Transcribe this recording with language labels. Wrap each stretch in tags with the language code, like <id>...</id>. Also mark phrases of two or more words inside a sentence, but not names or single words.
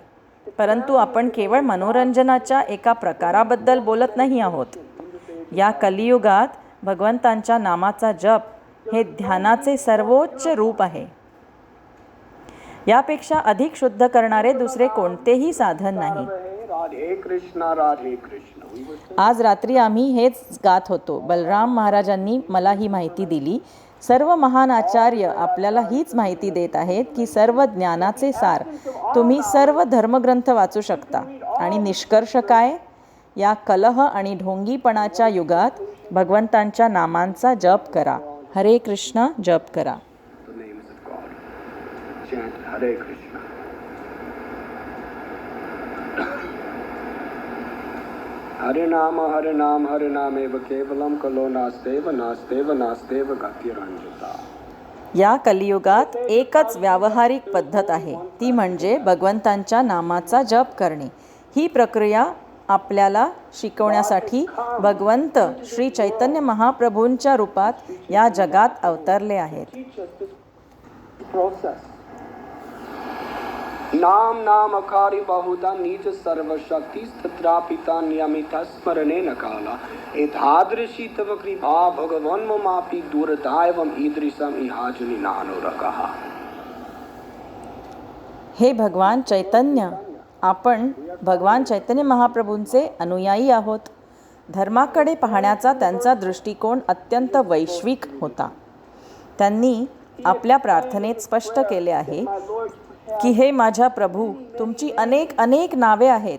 <mr>परंतु आपण केवळ मनोरंजनाच्या एका प्रकाराबद्दल बोलत नाही आहोत. या कलियुगात भगवंतांच्या नामाचा जप हे ध्यानाचे सर्वोच्च रूप आहे. यापेक्षा अधिक शुद्ध करणारे दुसरे कोणतेही साधन नाही. राधे कृष्ण राधे कृष्ण. आज रात्री आम्ही हेच गात होतो. बलराम महाराजांनी मला ही माहिती दिली. सर्व महान आचार्य आपल्याला हीच माहिती देत आहेत की सर्व ज्ञानाचे सार तुम्ही सर्व धर्मग्रंथ वाचू शकता. आणि निष्कर्ष काय? या कलह आणि ढोंगीपणाच्या युगात भगवंतांच्या नामांचा जप करा. हरे कृष्ण जप करा. हरे कृष्ण.</mr> <sa>हरे नाम एव केवलम कलो नास्तेव नास्तेव नास्तेव गतिरंजता.</sa> <mr>या कलियुगात एकच व्यावहारिक पद्धत आहे, ती म्हणजे भगवंतांच्या नामाचा जप करणे. ही प्रक्रिया आपल्याला शिकवण्यासाठी भगवंत श्री चैतन्य महाप्रभूंच्या रूपात या जगात अवतरले आहेत.</mr> <sa>नाम अखारी बहुधा नीच सर्वशक्ति तत्रापिता नियमित स्मरणे न काला एतादृशी तव कृपा भगवन् ममापि दुर्दैवम ईदृशम इहाजुनि नानुरकः.</sa> <mr>हे भगवान चैतन्य, आपण भगवान चैतन्य महाप्रभूंचे अनुयायी आहोत. धर्माकडे पाहण्याचा त्यांचा दृष्टिकोन अत्यंत वैश्विक होता. त्यांनी आपल्या प्रार्थनेत स्पष्ट केले आहे की हे माझ्या प्रभू, तुमची अनेक अनेक नावे आहेत.</mr>